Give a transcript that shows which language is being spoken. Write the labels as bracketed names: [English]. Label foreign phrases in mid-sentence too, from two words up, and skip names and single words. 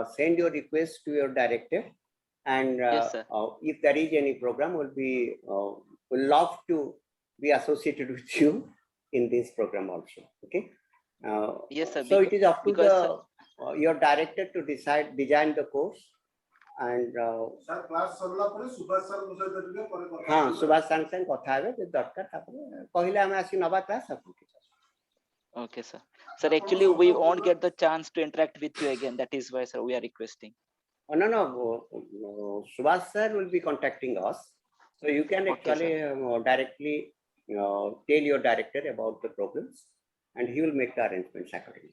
[English] send your request to your director, and Yes, sir. if there is any program, will love to be associated with you in this program also. Okay. Yes, sir. So it is up to because the your director to design the course, and [Odia] ସୁଭାଷ ସାଙ୍ଗେ କଥା ହେବେ ଯଦି ଦରକାର ତାପରେ କହିଲେ ଆମେ ଆସି ନବା କ୍ଲାସ୍ ଆପଣ କିଛି [English] okay, sir. Sir, actually, we won't get the chance to interact with you again. That is why, sir, we are requesting. no, Subhash sir will be contacting us, so you can Okay, actually directly tell your director about the problems, and he will make the arrangements accordingly.